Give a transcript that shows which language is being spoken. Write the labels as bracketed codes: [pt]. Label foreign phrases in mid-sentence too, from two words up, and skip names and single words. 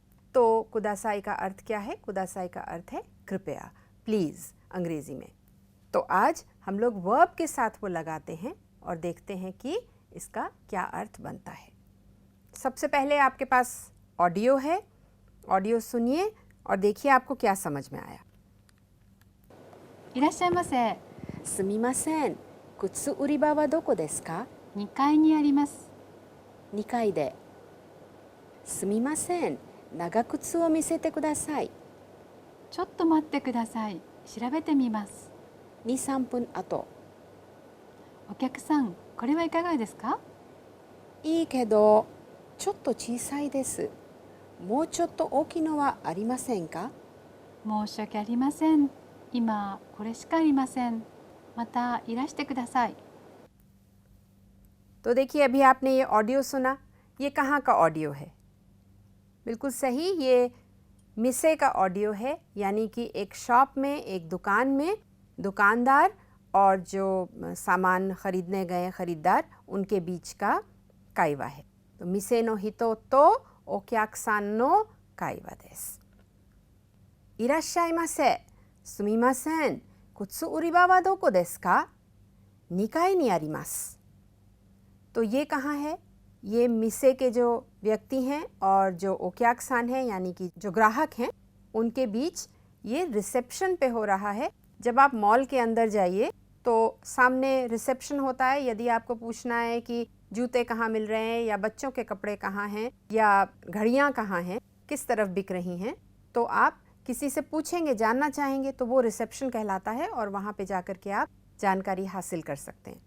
[hi] तो कुदासाई का अर्थ क्या है? कुदासाई का अर्थ है कृपया, प्लीज़ अंग्रेज़ी में। तो आज हम लोग वर्ब के साथ वो लगाते हैं और देखते हैं कि इसका क्या अर्थ बनता है। सबसे पहले आपके पास ऑडियो है, ऑडियो सुनिए और देखिए आपको क्या समझ में आया। [ja] いらっしゃいませ。すみません、靴売り場はどこですか 2階にあります。 2階で。すみません、長靴を見せてください。ちょっと待ってください。調べてみます。 2、3分後。お客さん、これはいかがですか？いいけど、ちょっと小さいです。もうちょっと大きいのはありませんか？申し訳ありません。今これしかありません。またいらしてください。 [hi] तो देखिए, अभी आपने ये ऑडियो सुना, ये कहाँ का ऑडियो है? बिल्कुल सही, ये मिसे का ऑडियो है, यानी कि एक शॉप में, एक दुकान में दुकानदार और जो सामान खरीदने गए खरीदार उनके बीच का काइवा है। [ja] तो 店の人とお客さんの会話です. いらっしゃいませ、すみません、靴売り場はどこですか? 2 階にあります。 [hi] तो ये कहाँ है? ये मिसे के जो व्यक्ति हैं और जो ओक्याकसान हैं, यानी कि जो ग्राहक हैं, उनके बीच ये रिसेप्शन पे हो रहा है। जब आप मॉल के अंदर जाइए तो सामने रिसेप्शन होता है। यदि आपको पूछना है कि जूते कहाँ मिल रहे हैं या बच्चों के कपड़े कहाँ हैं या घड़ियाँ कहाँ हैं, किस तरफ बिक रही हैं, तो आप किसी से पूछेंगे, जानना चाहेंगे, तो वो रिसेप्शन कहलाता है और वहाँ पे जा कर के आप जानकारी हासिल कर सकते हैं।